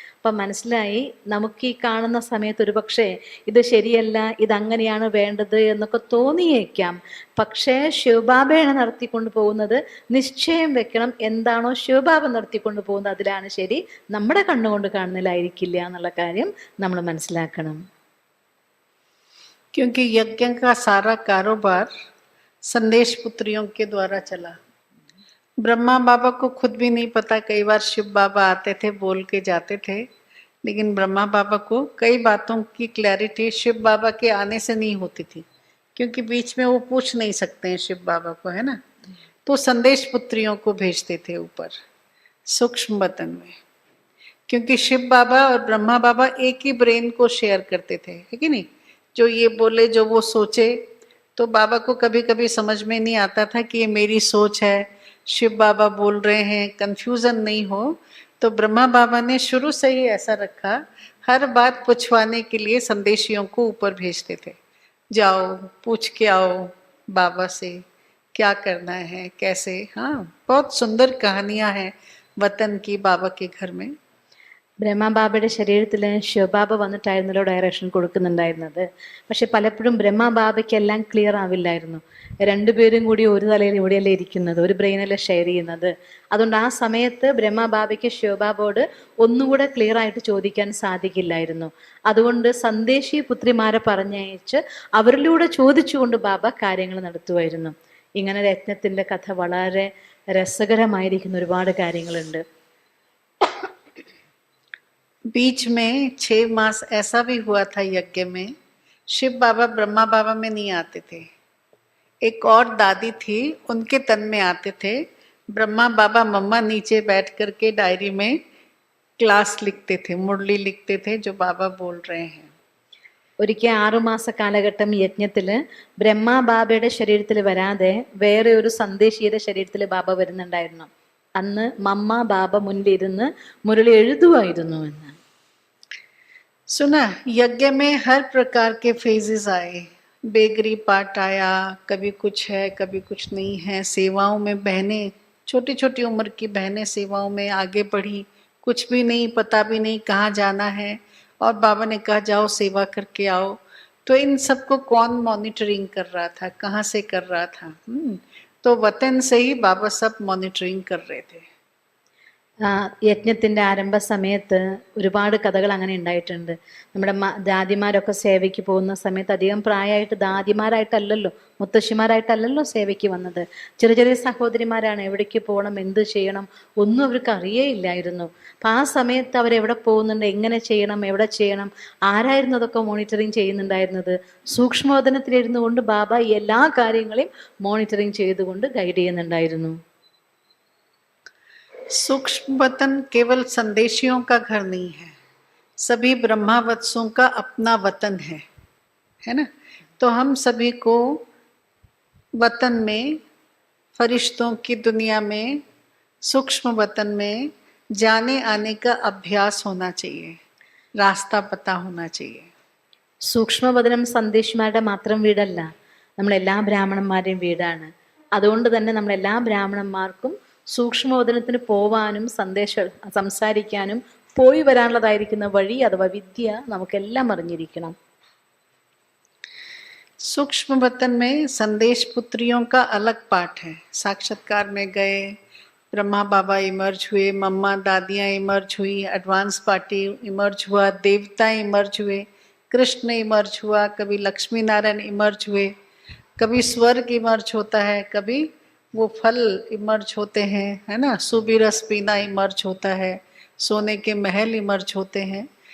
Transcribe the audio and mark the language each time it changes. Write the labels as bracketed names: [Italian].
[Malayalam] അപ്പം മനസ്സിലായി, നമുക്ക് ഈ കാണുന്ന സമയത്ത് ഒരു പക്ഷേ ഇത് ശരിയല്ല, ഇതങ്ങനെയാണ് വേണ്ടത് എന്നൊക്കെ തോന്നിയേക്കാം. പക്ഷേ ശിവബാബയാണ് നടത്തിക്കൊണ്ട് പോകുന്നത്. നിശ്ചയം വെക്കണം, എന്താണോ ശിവബാബ നടത്തിക്കൊണ്ട് പോകുന്നത് അതിലാണ് ശരി, നമ്മുടെ കണ്ണുകൊണ്ട് കാണുന്നതിലായിരിക്കില്ല എന്നുള്ള കാര്യം നമ്മൾ മനസ്സിലാക്കണം. [Hindi] क्योंकि यज्ञ का सारा कारोबार संदेश पुत्रियों के द्वारा चला। ब्रह्मा बाबा को खुद भी नहीं पता, कई बार शिव बाबा आते थे बोल के जाते थे, लेकिन ब्रह्मा बाबा को कई बातों की क्लैरिटी शिव बाबा के आने से नहीं होती थी, क्योंकि बीच में वो पूछ नहीं सकते हैं शिव बाबा को, है ना। तो संदेश पुत्रियों को भेजते थे ऊपर सूक्ष्म वतन में, क्योंकि शिव बाबा और ब्रह्मा बाबा एक ही ब्रेन को शेयर करते थे, है कि नहीं। जो ये बोले, जो वो सोचे, तो बाबा को कभी कभी समझ में नहीं आता था कि ये मेरी सोच है, शिव बाबा बोल रहे हैं, कंफ्यूजन नहीं हो। तो ब्रह्मा बाबा ने शुरू से ही ऐसा रखा, हर बात पूछवाने के लिए संदेशियों को ऊपर भेजते थे, जाओ पूछ के आओ बाबा से क्या करना है, कैसे। हाँ, बहुत सुंदर कहानियां हैं वतन की बाबा के घर में। [Malayalam] ബ്രഹ്മബാബയുടെ ശരീരത്തിൽ ശിവബാബ വന്നിട്ടായിരുന്നല്ലോ ഡയറക്ഷൻ കൊടുക്കുന്നുണ്ടായിരുന്നത്. പക്ഷെ പലപ്പോഴും ബ്രഹ്മബാബയ്ക്ക് എല്ലാം ക്ലിയർ ആവില്ലായിരുന്നു. രണ്ടുപേരും കൂടി ഒരു തലയിൽ ഇവിടെയല്ലേ ഇരിക്കുന്നത്, ഒരു ബ്രെയിനല്ലേ ഷെയർ ചെയ്യുന്നത്. അതുകൊണ്ട് ആ സമയത്ത് ബ്രഹ്മബാബയ്ക്ക് ശിവബാബയോട് ഒന്നുകൂടെ ക്ലിയർ ആയിട്ട് ചോദിക്കാൻ സാധിക്കില്ലായിരുന്നു. അതുകൊണ്ട് സന്ദേശി പുത്രിമാരെ പറഞ്ഞയച്ച് അവരിലൂടെ ചോദിച്ചുകൊണ്ട് ബാബ കാര്യങ്ങൾ നടത്തുമായിരുന്നു. ഇങ്ങനെ രത്നത്തിൻ്റെ കഥ വളരെ രസകരമായിരിക്കുന്ന ഒരുപാട് കാര്യങ്ങളുണ്ട്. [Hindi] बीच में 6 मास ऐसा भी हुआ था यज्ञ में, शिव बाबा ब्रह्मा बाबा में नहीं आते थे, एक और दादी थी उनके तन में आते थे। ब्रह्मा बाबा मम्मा नीचे बैठ करके डायरी में क्लास लिखते थे, मुरली लिखते थे जो बाबा बोल रहे हैं. [Malayalam] ഒരിക്കൽ 6 മാസ കാലഘട്ടം യജ്ഞത്തില് ബ്രഹ്മബാബയുടെ ശരീരത്തിൽ വരാതെ വേറെ ഒരു സന്ദേശിയുടെ ശരീരത്തിൽ ബാബ വരുന്നുണ്ടായിരുന്നു. അന്ന് മമ്മ ബാബ മുന്നിലിരുന്ന് മുരളി എഴുതുമായിരുന്നു എന്ന്. [Hindi] सुना, यज्ञ में हर प्रकार के फेजेस आए, बेगरी पार्ट आया, कभी कुछ है कभी कुछ नहीं है। सेवाओं में बहनें, छोटी छोटी उम्र की बहनें सेवाओं में आगे बढ़ी, कुछ भी नहीं, पता भी नहीं कहाँ जाना है, और बाबा ने कहा जाओ सेवा करके आओ। तो इन सबको कौन मॉनिटरिंग कर रहा था, कहाँ से कर रहा था? तो वतन से ही बाबा सब मॉनिटरिंग कर रहे थे. [Malayalam] യജ്ഞത്തിൻ്റെ ആരംഭ സമയത്ത് ഒരുപാട് കഥകൾ അങ്ങനെ ഉണ്ടായിട്ടുണ്ട്. നമ്മുടെ ദാദിമാരൊക്കെ സേവയ്ക്ക് പോകുന്ന സമയത്ത് അധികം പ്രായമായിട്ട് ദാദിമാരായിട്ടല്ലല്ലോ, മുത്തശ്ശിമാരായിട്ടല്ലല്ലോ സേവയ്ക്ക് വന്നത്. ചെറിയ ചെറിയ സഹോദരിമാരാണ്. എവിടേക്ക് പോകണം, എന്ത് ചെയ്യണം ഒന്നും അവർക്ക് അറിയേയില്ലായിരുന്നു. അപ്പം ആ സമയത്ത് അവരെവിടെ പോകുന്നുണ്ട്, എങ്ങനെ ചെയ്യണം, എവിടെ ചെയ്യണം, ആരായിരുന്നു അതൊക്കെ മോണിറ്ററിങ് ചെയ്യുന്നുണ്ടായിരുന്നത്? സൂക്ഷ്മവതനത്തിലിരുന്നു കൊണ്ട് ബാബ എല്ലാ കാര്യങ്ങളെയും മോണിറ്ററിങ് ചെയ്തുകൊണ്ട് ഗൈഡ് ചെയ്യുന്നുണ്ടായിരുന്നു. [Hindi] सूक्ष्म वतन केवल संदेशियों का घर नहीं है, सभी ब्रह्मावत्सों का अपना वतन है ना। तो हम सभी को वतन में, फरिश्तों की दुनिया में, सूक्ष्म वतन में जाने आने का अभ्यास होना चाहिए, रास्ता पता होना चाहिए. [Malayalam] സൂക്ഷ്മവതനം സന്ദേശിമാരുടെ മാത്രം വീടല്ല, നമ്മളെല്ലാ ബ്രാഹ്മണന്മാരുടെയും വീടാണ്. അതുകൊണ്ട് തന്നെ നമ്മളെല്ലാ ബ്രാഹ്മണന്മാർക്കും സൂക്ഷ്മവതനത്തിന് പോവാനും സംസാരിക്കാനും പോയി വരാനുള്ളതായിരിക്കുന്ന വഴി അഥവാ വിദ്യ നമുക്കെല്ലാം അറിഞ്ഞിരിക്കണം. [Hindi] सूक्ष्म वतन में संदेश पुत्रियों का अलग पाठ है. साक्षात्कार में गए, ब्रह्मा बाबा इमर्ज हुए, मम्मा दादियाँ इमर्ज हुई, एडवांस पार्टी इमर्ज हुआ, देवता इमर्ज हुए, कृष्ण इमर्ज हुआ, कभी लक्ष्मी नारायण इमर्ज हुए, कभी स्वर्ग इमर्ज होता है, कभी वो फल इमर्ज होते हैं, है ना, सूबी रस पीना इमर्ज होता है, सोने के महल इमर्ज होते हैं.